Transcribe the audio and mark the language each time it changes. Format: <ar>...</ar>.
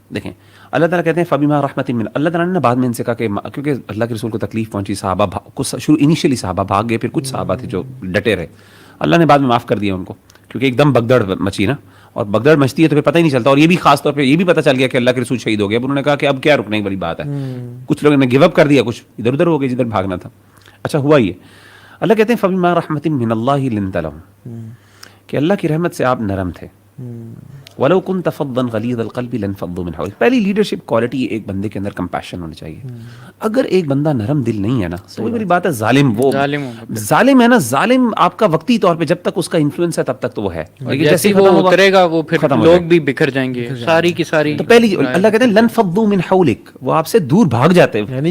<ur>دیکھیں اللہ تعالیٰ کہتے ہیں</ur> <ar>فبما رحمت من,</ar> <ur>اللہ تعالیٰ نے بعد میں ان سے کہا کہ کیونکہ اللہ کے رسول کو تکلیف پہنچی, صحابہ شروع انیشیلی صحابہ بھاگ گئے, پھر کچھ صحابہ تھے جو ڈٹے رہے, اللہ نے بعد میں معاف کر دیا ان کو, کیونکہ ایک دم بگدڑ مچی نا, اور بگدڑ مچتی ہے تو پھر پتہ ہی نہیں چلتا. اور یہ بھی خاص طور پہ یہ بھی پتہ چل گیا کہ اللہ کے رسول شہید ہو گیا. اب انہوں نے کہا کہ اب کیا رکنے کی بڑی بات ہے, کچھ لوگوں نے گیو اپ کر دیا, کچھ ادھر ادھر ہو گئے جدھر بھاگنا تھا. اچھا ہوا یہ, اللہ کہتے ہیں</ur> <ar>فبما رحمت من اللہ لنت لهم,</ar> <ur>کہ اللہ کی رحمت سے آپ نرم تھے.</ur> <ar>ولو كنت فظا غلیظ القلب لانفضوا من حولك.</ar> <ur>پہلی لیڈرشپ کوالٹی ایک بندے کے اندر کمپیشن ہونی چاہیے. اگر ایک بندہ نرم دل نہیں ہے نا, تو وہی بات ہے ظالم, وہ ظالم ہے نا, ظالم آپ کا وقتی طور پہ جب تک اس کا انفلوئنس ہے تب تک تو وہ ہے, جیسے وہ اترے گا وہ پھر لوگ بھی بکھر جائیں گے ساری کی ساری. تو پہلی اللہ کہتے ہیں</ur> <ar>لانفضوا من حولك,</ar> <ur>وہ آپ سے دور بھاگ جاتے ہیں.</ur>